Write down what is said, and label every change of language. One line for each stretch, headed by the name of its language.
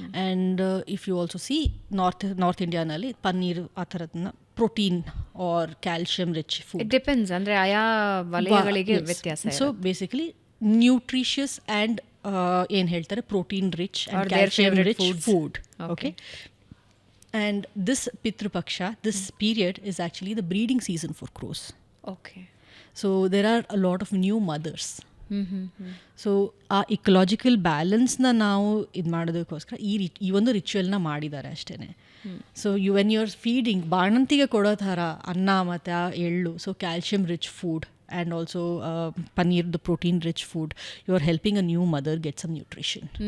English: and if you also see north
Kannada: ಇಂಡಿಯಾನಲ್ಲಿ paneer ಆ ಥರದನ್ನ
English: Protein or calcium rich food. It depends,
Kannada: ಅಂದರೆ ಆಯಾ ವಲಯಗಳಿಗೆ ವ್ಯತ್ಯಾಸ.
English: so basically nutritious and
Kannada: ಏನು ಹೇಳ್ತಾರೆ,
English: Protein rich and calcium rich food. Okay, and this Pitru Paksha, this period is actually the breeding season for crows. Okay. So there are a lot of new mothers.
Kannada: So ಆ ecological ಬ್ಯಾಲೆನ್ಸ್ನ ನಾವು ಇದು ಮಾಡೋದಕ್ಕೋಸ್ಕರ ಈ ಒಂದು ರಿಚುವಲ್ನ ಮಾಡಿದ್ದಾರೆ ಅಷ್ಟೇ.
English: so when you are feeding,
Kannada: ಬಾಣಂತಿಗೆ ಕೊಡೋ ಥರ ಅನ್ನ ಮತ್ತು ಆ ಎಳ್ಳು,
English: So calcium rich food and also paneer, the protein rich food, you are helping a new mother get some nutrition.